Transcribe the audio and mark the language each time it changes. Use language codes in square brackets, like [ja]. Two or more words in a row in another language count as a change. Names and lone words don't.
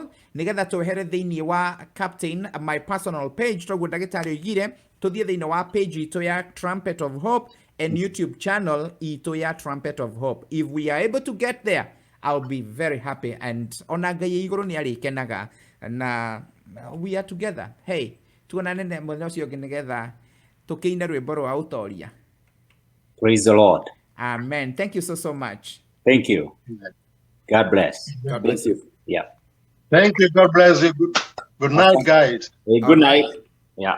[ki] Nigetha twehere thĩinĩ wa Captain, [en] my personal page, [ki] toguo ndagĩtarĩ oigire, tũthiĩ thĩinĩ wa page itũ ya Trumpet of Hope [en] and YouTube channel [ki] itũ ya Trumpet of Hope. [en] If we are able to get there, I'll be very happy. [ki] And ona Ngai igũrũ nĩ arĩkenaga na [en] we are together. [ki] Hey, tuonane mũthenya ũcio ũngĩ nigetha tũkĩine rwĩmbo rwa ũtoria. [en] Praise the Lord. Amen. Thank you so much. Thank you. God bless. God bless you. Yeah. Thank you. God bless you. Good night, guys. Hey, good night. Yeah.